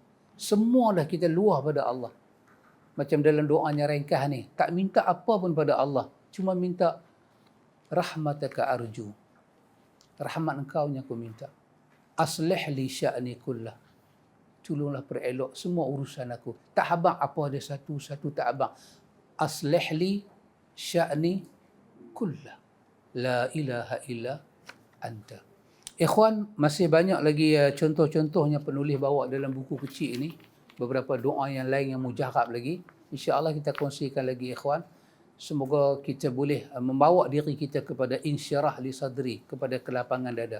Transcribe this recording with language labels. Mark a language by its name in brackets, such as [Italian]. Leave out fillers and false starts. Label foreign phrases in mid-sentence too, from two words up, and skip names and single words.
[Malay] Semua dah kita luah pada Allah. Macam dalam doanya ringkas ni, tak minta apa pun pada Allah. Cuma minta [Arabic] رحمتك أرجو. [Malay] Rahmat engkau yang aku minta. [Arabic] أصلح لي شأني كله. [Malay] Tolonglah perelok semua urusan aku. Tak habaq apa ada satu-satu, tak habaq. [Arabic] أصلح لي شأني كله. لا إله إلا أنت. [Malay] Ikhwan, masih banyak lagi contoh-contohnya penulis bawa dalam buku kecil ini. Beberapa doa yang lain yang mujarab lagi. InsyaAllah kita kongsikan lagi ikhwan. Semoga kita boleh membawa diri kita kepada [Arabic] انشراح لصدري, [Malay] kepada kelapangan dada.